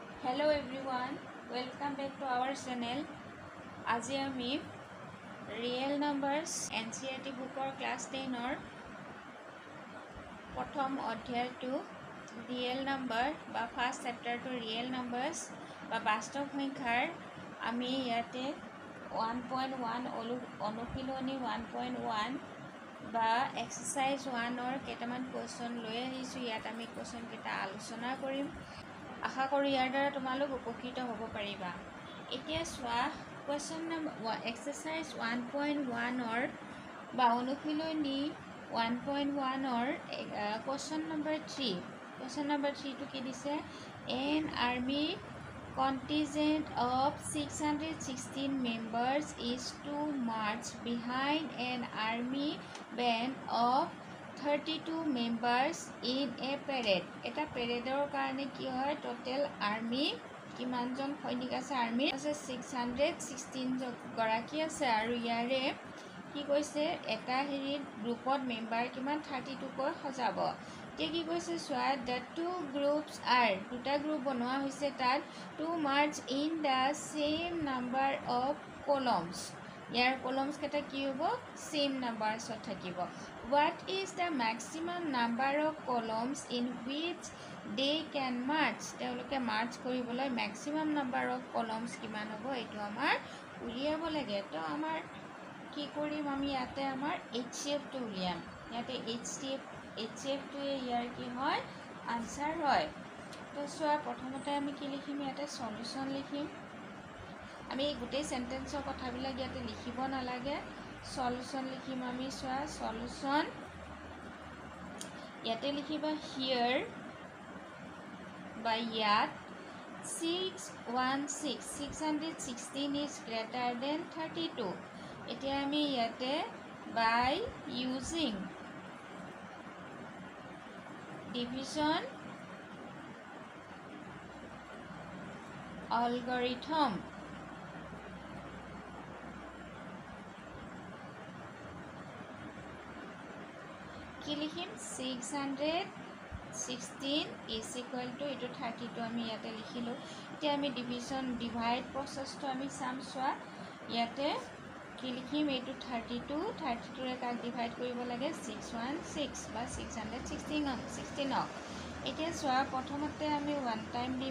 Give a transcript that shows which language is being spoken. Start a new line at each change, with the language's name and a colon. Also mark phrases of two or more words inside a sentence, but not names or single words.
English: Hello everyone, welcome back to our channel.
Assamese: আজি আমি
English: real numbers
Assamese: NCERT bookor class 10 or প্ৰথম অধ্যায়টো
English: real number
Assamese: বা
English: first chapter to real numbers
Assamese: বা বাস্তৱ সংখ্যাৰ আমি ইয়াতে 1.1 অনুশীলনী 1.1 বা exercise 1 or কেইটামান কোৱেশ্চন লৈ আহিছো। ইয়াত আমি কোৱেশ্চন কেইটা আলোচনা কৰিম। আশা কৰো ইয়াৰ দ্বাৰা তোমালোক উপকৃত হ'ব পাৰিবা। এতিয়া চোৱা
English: question number exercise
Assamese: 1.1 অৰ বা অনুশীলনী 1.1 অৰ
English: question number
Assamese: 3।
English: question number
Assamese: 3 টো কি দিছে?
English: An army contingent of 616 members is to march behind an army band of 32 members in a parade.
Assamese: এটা পেৰেডৰ কাৰণে কি হয়?
English: total army
Assamese: কিমানজন সৈনিক আছে? আৰ্মি আছে 616 গৰাকী আছে আৰু ইয়াৰে কি কৈছে এটা গ্ৰুপত মেম্বাৰ কিমান 32 কৈ সজাব। এতিয়া কি কৈছে চোৱা
English: the two groups are
Assamese: দুটা গ্ৰুপ বনোৱা হৈছে তাত
English: to march in the same number of columns.
Assamese: ইয়াৰ columns কেটা কি হ'ব?
English: same numbers থাকিব। What is the maximum number of columns in which they can march?
Assamese: তেওঁলোকে মাৰ্চ কৰিবলৈ
English: maximum number of columns
Assamese: কিমান হ'ব এইটো আমাৰ উলিয়াব লাগে। তো আমাৰ কি কৰিম আমি ইয়াতে আমাৰ HCF টো উলিয়াম। ইয়াতে HCF টো ইয়াৰ কি হয়? আনসাৰ হয়। তো চোৱা প্ৰথমতে আমি কি লিখিম? ইয়াতে সলিউশন লিখিম। আমি গোটেই সেন্টেন্সৰ কথাবিলাক ইয়াতে লিখিব নালাগে। সলিউশন লিখিম আমি। চোৱা সলিউশন ইয়াতে লিখিবা here বা ইয়াত
English: 616 is greater than 32।
Assamese: এতিয়া আমি ইয়াতে
English: by using division algorithm
Assamese: কি লিখিম?
English: 616 is equal to
Assamese: এটো 32 আমি ইয়াতে লিখিলো। এতিয়া আমি
English: division divide process
Assamese: আমি চাম। চোৱা ইয়াতে কি লিখিম? এটো 32 ৰে কাক ডিভাইড কৰিব লাগে? 616 বা 616 এতিয়া চোৱা প্ৰথমতে আমি 1 টাইম দিম।